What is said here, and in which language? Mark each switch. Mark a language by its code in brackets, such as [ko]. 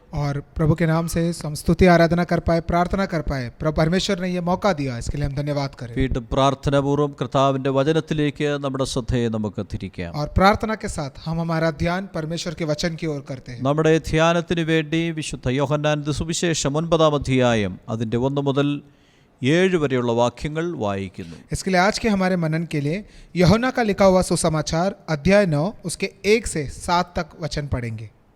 [hi] और प्रभु के नाम से हम स्तुति आराधना कर पाए, प्रार्थना कर पाए. प्रभु परमेश्वर ने ये मौका दिया, इसके लिए हम धन्यवाद करें. [ml] വീണ്ടും പ്രാർത്ഥനാപൂർവ്വം കർത്താവിൻ്റെ വചനത്തിലേക്ക് നമ്മുടെ ശ്രദ്ധയെ നമുക്ക് തിരിക്കാം. [hi] और प्रार्थना के साथ हम हमारा ध्यान परमेश्वर के वचन की ओर करते हैं. [ml] നമ്മുടെ ധ്യാനത്തിന് വേണ്ടി വിശുദ്ധ യോഹന്നാന്റെ സുവിശേഷം 9-ാം അധ്യായം അതിൻ്റെ 1 മുതൽ 7 വരെയുള്ള വാക്യങ്ങൾ വായിക്കുന്നു. [hi] इसके लिए आज के हमारे मनन के लिए यूहन्ना का लिखा हुआ सुसमाचार अध्याय 9 उसके 1 से 7 तक वचन पढ़ेंगे.